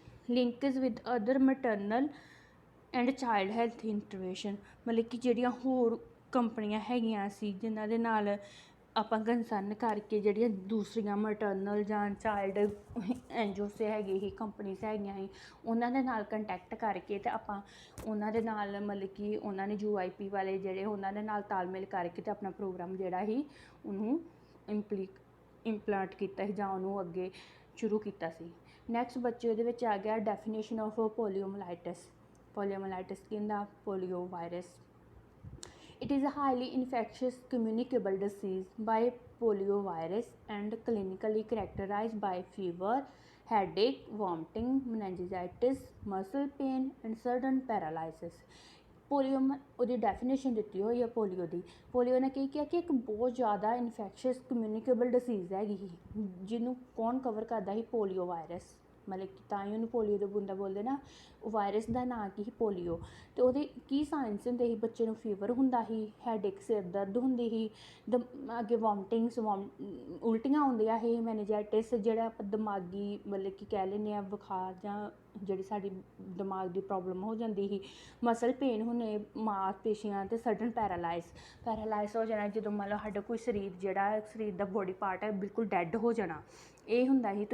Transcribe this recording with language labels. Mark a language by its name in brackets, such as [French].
[English] linkage with other maternal and child health intervention, [Punjabi] ਮਤਲਬ ਕਿ ਜਿਹੜੀਆਂ ਹੋਰ ਕੰਪਨੀਆਂ ਹੈਗੀਆਂ ਸੀ ਜਿਨ੍ਹਾਂ ਦੇ ਨਾਲ ਆਪਾਂ ਕੰਸਰਨ ਕਰਕੇ, ਜਿਹੜੀਆਂ ਦੂਸਰੀਆਂ ਮੈਟਰਨਲ ਜਾਂ ਚਾਈਲਡ ਐਨਜੀਓਸ ਹੈਗੇ ਸੀ, ਕੰਪਨੀਜ਼ ਹੈਗੀਆਂ ਸੀ, ਉਹਨਾਂ ਦੇ ਨਾਲ ਕੰਟੈਕਟ ਕਰਕੇ ਅਤੇ ਆਪਾਂ ਉਹਨਾਂ ਦੇ ਨਾਲ ਮਤਲਬ ਕਿ ਉਹਨਾਂ ਨੇ UIP ਵਾਲੇ ਜਿਹੜੇ ਉਹਨਾਂ ਦੇ ਨਾਲ ਤਾਲਮੇਲ ਕਰਕੇ ਅਤੇ ਆਪਣਾ ਪ੍ਰੋਗਰਾਮ ਜਿਹੜਾ ਸੀ ਉਹਨੂੰ ਇੰਪਲਾਂਟ ਕੀਤਾ ਸੀ, ਜਾਂ ਉਹਨੂੰ ਅੱਗੇ ਸ਼ੁਰੂ ਕੀਤਾ ਸੀ। ਨੈਕਸਟ ਬੱਚੇ ਉਹਦੇ ਵਿੱਚ ਆ ਗਿਆ ਡੈਫੀਨੇਸ਼ਨ ਆਫ ਪੋਲੀਓਮਲਾਈਟਿਸ। ਪੋਲੀਓਮਲਾਈਟਿਸ ਕੀ ਹੁੰਦਾ? Polio virus. [English] It is a highly infectious communicable disease by poliovirus and clinically characterized by fever, headache, vomiting, meningitis, muscle pain and sudden paralysis. [Punjabi] Polio ਉਹਦੀ ਡੈਫੀਨੇਸ਼ਨ ਦਿੱਤੀ ਹੋਈ ਹੈ ਪੋਲੀਓ ਦੀ। ਪੋਲੀਓ ਨੇ ਕੀ ਕਿਹਾ ਕਿ ਇੱਕ ਬਹੁਤ ਜ਼ਿਆਦਾ ਇਨਫੈਕਸ਼ੀਅਸ ਕਮਿਊਨੀਕੇਬਲ ਡਿਸੀਜ਼ ਹੈਗੀ ਸੀ, ਜਿਹਨੂੰ ਕੌਣ ਕਵਰ ਕਰਦਾ ਸੀ? Polio virus. ਮਤਲਬ ਕਿ ਤਾਂ ਹੀ ਉਹਨੂੰ ਪੋਲੀਓ ਦਾ ਬੂੰਦਾ ਬੋਲਦੇ ਨਾ। ਉਹ ਵਾਇਰਸ ਦਾ ਨਾਂ ਕੀ ਸੀ? ਪੋਲੀਓ। ਅਤੇ ਉਹਦੇ ਕੀ ਸਾਇੰਸ ਹੁੰਦੇ ਸੀ? ਬੱਚੇ ਨੂੰ ਫੀਵਰ ਹੁੰਦਾ ਸੀ, ਹੈਡੇਕ ਸਿਰ ਦਰਦ ਹੁੰਦੀ ਸੀ, ਅੱਗੇ ਵੋਮਟਿੰਗਸ ਉਲਟੀਆਂ ਹੁੰਦੀਆਂ ਸੀ, ਮੈਨੇਜਾਈਟਿਸ ਜਿਹੜਾ ਆਪਾਂ ਦਿਮਾਗੀ ਮਤਲਬ ਕਿ ਕਹਿ ਲੈਂਦੇ ਹਾਂ ਬੁਖਾਰ, ਜਾਂ ਜਿਹੜੀ ਸਾਡੀ ਦਿਮਾਗ ਦੀ ਪ੍ਰੋਬਲਮ ਹੋ ਜਾਂਦੀ ਸੀ, ਮਸਲ ਪੇਨ ਹੁੰਦੇ, ਮਾਸਪੇਸ਼ੀਆਂ, ਅਤੇ ਸਡਨ ਪੈਰਾਲਾਈਜ਼ ਹੋ ਜਾਣਾ, ਜਦੋਂ ਮੰਨ ਲਓ ਸਾਡਾ ਕੋਈ ਸਰੀਰ ਦਾ ਬੋਡੀ ਪਾਰਟ ਹੈ ਬਿਲਕੁਲ ਡੈੱਡ ਹੋ ਜਾਣਾ, ਇਹ ਹੁੰਦਾ ਸੀ।